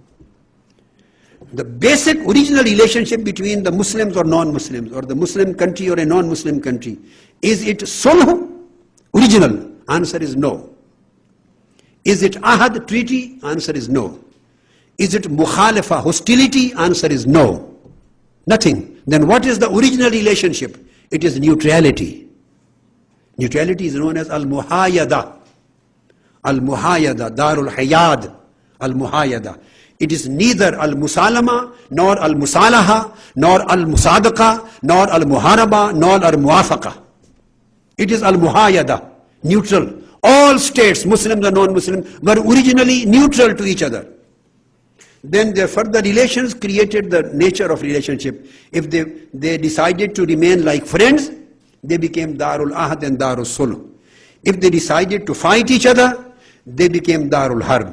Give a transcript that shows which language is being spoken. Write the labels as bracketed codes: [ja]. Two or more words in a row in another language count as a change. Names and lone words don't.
[en] The basic original relationship between the Muslims or non-Muslims, or the Muslim country or a non-Muslim country, is it sulh, original? Answer is no. Is it ahad, treaty? Answer is no. Is it mukhalafa, hostility? Answer is no. Nothing. Then what is the original relationship? It is neutrality. Neutrality is known as al-muhayada. [ar] المحايدة، دار الحياد، المحايدة. [en] It is neither al-musalama, nor al-musalaha, nor al-musadaqa, nor al-muharaba, nor al-muafaqa. It is al-muhayada, neutral. All states, Muslims and non-Muslims, were originally neutral to each other. Then their further relations created the nature of relationship. If they decided to remain like friends, they became [ar] دار العهد [en] and [ar] دار الصلح. [en] If they decided to fight each other, they became [ar] دار الحرب.